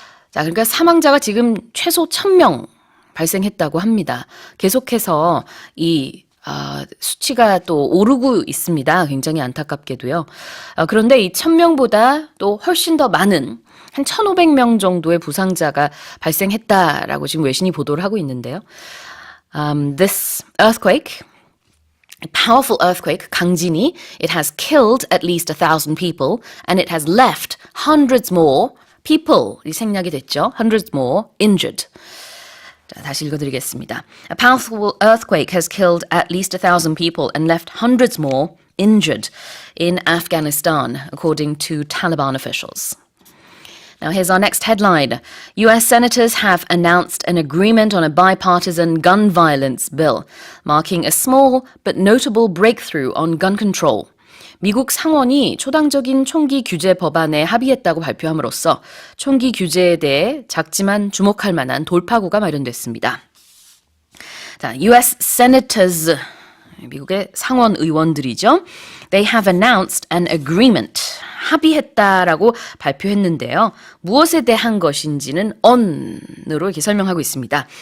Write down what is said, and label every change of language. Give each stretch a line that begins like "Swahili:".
Korean: 자, 그러니까 사망자가 지금 최소 1,000명 발생했다고 합니다. 계속해서 이 수치가 또 오르고 있습니다. 굉장히 안타깝게도요. 그런데 이 1,000명보다 또 훨씬 더 많은 한 1,500명 정도의 부상자가 발생했다라고 지금 외신이 보도를 하고 있는데요.
English: This earthquake, a powerful earthquake,
Korean: 강진이,
English: it has killed at least 1,000 people and it has left hundreds more people,
Korean: 이 생략이 됐죠.
English: hundreds more injured.
Korean: 자, 다시 읽어드리겠습니다.
English: A powerful earthquake has killed at least 1,000 people and left hundreds more injured in Afghanistan, according to Taliban officials. Now, here's our next headline. U.S. senators have announced an agreement on a bipartisan gun violence bill, marking a small but notable breakthrough on gun control.
Korean: 미국 상원이 초당적인 총기 규제 법안에 합의했다고 발표함으로써 총기 규제에 대해 작지만 주목할 만한 돌파구가 마련됐습니다. 자, U.S. senators, 미국의 상원 의원들이죠.
English: They have announced an agreement.
Korean: 합의했다라고 발표했는데요. 무엇에 대한 것인지는 on으로 이렇게 설명하고 있습니다.